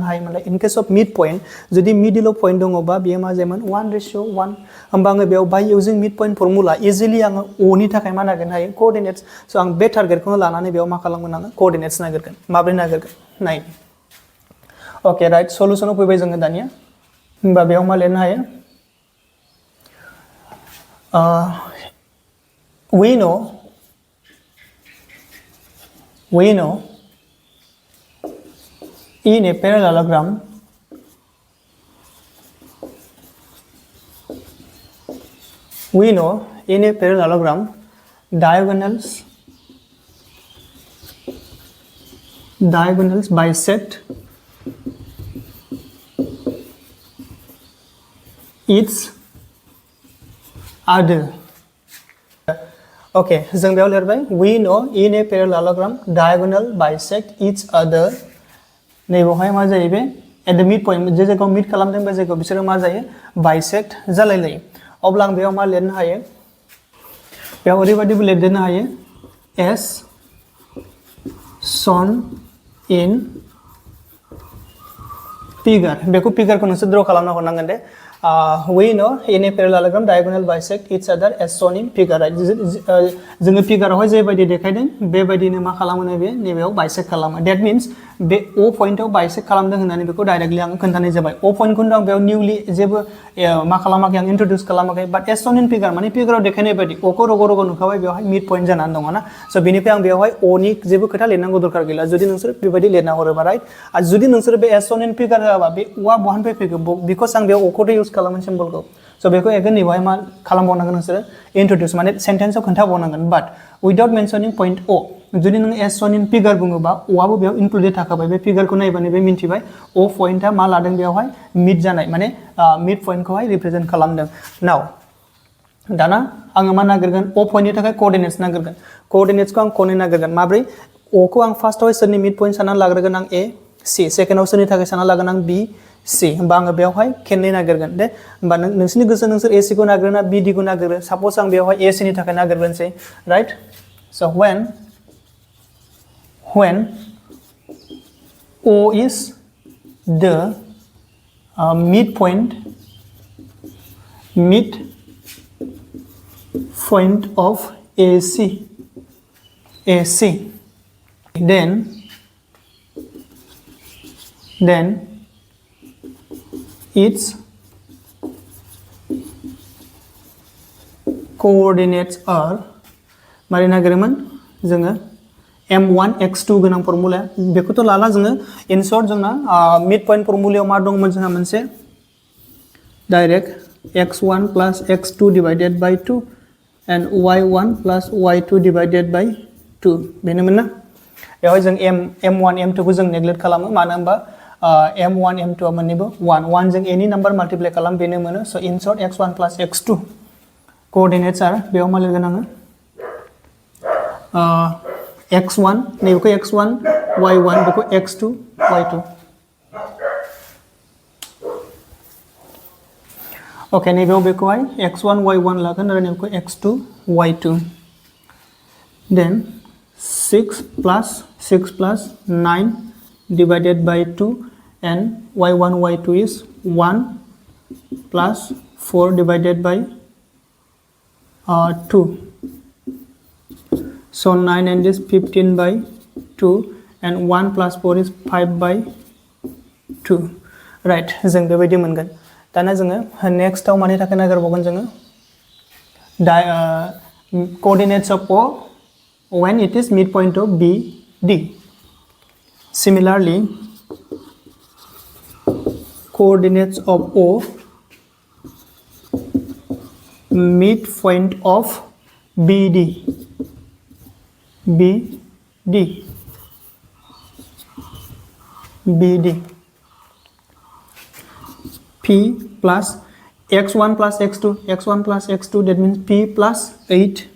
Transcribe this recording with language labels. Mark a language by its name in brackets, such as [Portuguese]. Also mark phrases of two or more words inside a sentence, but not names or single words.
[Bodo] हायोमोनलाय [English] in case of mid point [Bodo] जुदि मिडिलाव पॉइंट दङबा बेयो मा जायोमोन 1:1 होमबा आङो बेयाव [English] by using mid point formula easily [Bodo] आङो o नि थाखाय मा नागिरनो हायो [English] coordinates so [Bodo] आं बे टारगेटखौनो लानानै बेयाव मा खालामगोन आङो कोअर्डिनेट्स नागिरगोन माब्रै नागिरगोन नाय [English] okay right solution [Bodo] फैबाय जोङो दानिया होमबा बेयाव मा लिरनो हायो we [English] know in a parallelogram diagonals bisect each other. Okay, [Bodo] जों बेयाव लिरबाय [English] we know in a parallelogram diagonal bisect each other. [Bodo] नैबेवहाय मा जायो बे [English] at the midpoint [Bodo] जे जायगायाव मिड खालामदों बे जायगायाव बिसोरो मा जायो bisect जालायलायो अब्ला आं बेयाव मा लिरनो हायो बेयाव ओरैबायदिबो लिरदेरनो हायो [English] as shown in figure [Bodo] बेखौ फिगारखौ नोंसोर ड्र खालामना हरनांगोन दे [English] we know in a parallelogram diagonal bisect each other as shown in figure right [Bodo] जोङो फिगारावहाय जेबायदि देखायदों बेबायदिनो मा खालामो बे नैबेयाव बाइसेक्ट खालामो [English] that means [Bodo] बे o पॉइन्टआव बाइसेक्ट खालामदों होननानै बेखौ डाइरेक्टली आं खोन्थानाय जाबाय o पॉइन्टखौनो आं बेयाव निउली जेबो मा खालामाखै आं इंट्रोड्यूस खालामाखै बाट [English] as shown in figure [Bodo] माने फिगाराव देखायनाय बायदि o खौ रग' रग' नुखाबाय बेवहाय [English] mid point [Bodo] जानानै दङ ना सो बेनिफ्राय आं बेवहाय o नि जेबो खोथा लिरनांगौ दरकार गैला जुदि नोंसोर बेबायदि लिरना हरोबा राइट आरो जुदि नोंसोर बे [English] as shown in figure [Bodo] होआबा बे o आ बहानिफ्राय फैगोन बिकज आं बेयाव o खौथ' इउज खालामो सिम्बलखौ सो बेखौ एगेन नैबेवहाय मा खालामबावनांगोन नोंसोरो इंट्रोड्यूस माने सेन्टेन्सआव खोन्थाबावनांगोन [English] but without mentioning point [Bodo] o जुदि नों [English] as shown in figure [Bodo] बुङोबा o आबो बेयाव इनक्लुडेड थाखाबाय बे फिगारखौ नायबानो बे मिन्थिबाय o पॉइन्टआ मा लादों बेवहाय मिड जानाय माने [English] mid point represent [Bodo] खालामदों नाउ दाना आङो मा नागिरगोन o पॉइन्टनि थाखाय कोअर्डिनेट्स नागिरगोन कोअर्डिनेट्सखौ आं खनै नागिरगोन माब्रै o खौ आं फार्स्टआवहाय सोरनि [English] mid point [Bodo] सानना लाग्रोगोन आं a c सेकेन्डआव सोरनि थाखाय सानना लागोन आं b c होमबा आङो बेवहाय खेननै नागिरगोन दे होमबा नोंसिनि गोसो नोंसोर a c खौ नागिरना b d खौ नागिरो सापोज आं बेवहाय a c नि थाखाय नागिरगोनसै [English] right so when [Bodo] o is the midpoint of AC then [English] its coordinates are [Bodo] मारै नागिरोमोन जोङो m1 x2 गोनां फर्मुला बेखौथ' लाला जोङो [English] in short [Bodo] जोंना [English] mid point [Bodo] फर्मुलायाव मा दंमोन जोंहा मोनसे डाइरेक्ट [English] x1 plus x2 divided by 2 [Bodo] and y1 plus y2 divided by 2 बेनोमोन ना बेवहाय जों m1 m2 खौ जों नेग्लेक्ट खालामो मानो होनबा m1 m2 आ मोननैबो 1 जों a नि नम्बर माल्टिप्लाइ खालाम बेनो मोनो सो [English] in short x1 plus x2 [Bodo] कोअर्डिनेट्स आर बेयाव मा लिरगोन आङो x1 नैबेखौ x1 y1 बेखौ x2 y2 ओके नैबेयाव बेखौहाय x1 y1 लागोन आरो नैबेखौ x2 y2 देन [English] 6 plus 9 divided by [Bodo] 2 and y1 y2 is 1 plus 4 divided by [English] 2 so 9 and this 15 by 2 and 1 plus 4 is 5 by 2 right [Bodo] जों बेबायदि मोनगोन दाना जोङो नेक्स्टआव मानि थाखाय नागिरबावगोन जोङो [English] coordinates of o when it is midpoint of b d similarly coordinates of o midpoint of bd p plus x1 plus x2 that means p plus 8